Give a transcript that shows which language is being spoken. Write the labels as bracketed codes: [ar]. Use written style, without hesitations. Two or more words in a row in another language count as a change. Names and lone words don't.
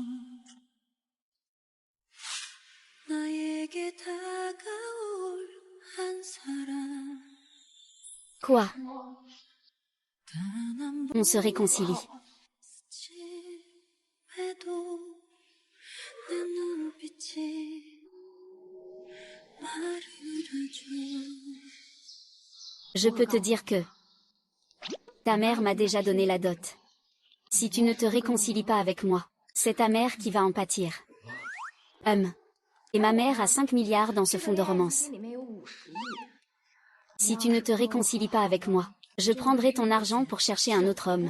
[ko] 나에게 다가올 한 사람. [fr] Quoi? [ko] 단한 [fr] On se réconcilie. [ko] 번쯤에도 내 눈빛이 말을 해줘. [fr] Je peux te dire que ta mère m'a déjà donné la dot. Si tu ne te réconcilies pas avec moi, c'est ta mère qui va en pâtir. Et ma mère a 5 milliards dans ce fonds de romance. Si tu ne te réconcilies pas avec moi, je prendrai ton argent pour chercher un autre homme.